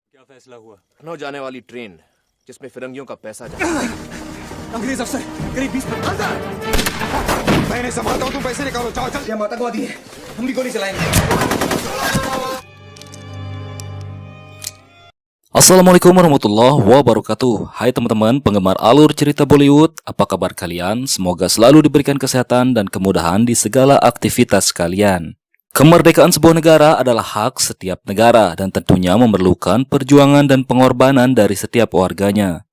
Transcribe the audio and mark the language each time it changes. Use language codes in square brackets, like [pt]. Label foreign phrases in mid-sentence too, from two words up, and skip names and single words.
[hi] फैसला हुआ? लखनऊ जाने वाली ट्रेन जिसमें फिरंगियों का पैसा जाता है। अंग्रेज अफसर करीब 20 मिनट अंदर। मैं नहीं संभालता हूँ, तुम पैसे निकालो, जाओ चल। ये आतंकवादी है, हम भी गोली चलाएंगे। [ar] السلام عليكم ورحمة الله وبركاته. [id] Hai teman-teman penggemar alur cerita Bollywood, apa kabar kalian? Semoga selalu diberikan kesehatan dan kemudahan di segala aktivitas kalian. Kemerdekaan sebuah negara adalah hak setiap negara dan tentunya memerlukan perjuangan dan pengorbanan dari setiap warganya.